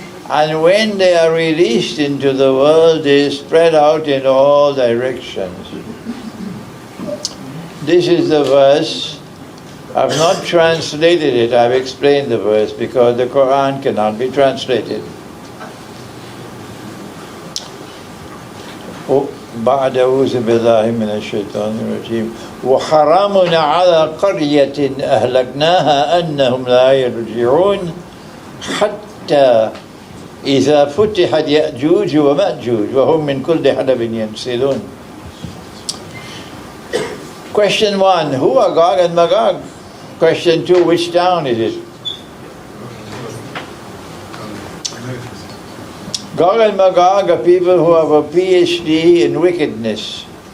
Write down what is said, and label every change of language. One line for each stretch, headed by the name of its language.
English: And when they are released into the world, they spread out in all directions. This is the verse. I've not translated it, I've explained the verse, because the Quran cannot be translated.
Arabic: بعد أعوذ بالله من الشيطان الرجيم وحرام على قرية أهلكناها أنهم لا يرجعون حتى إذا فتحت يأجوج ومأجوج وهم من كل حدب ينسلون.
English: Question 1, who are Gog and Magog? Question 2, which town is it? Gog and Magog are people who have a PhD in wickedness.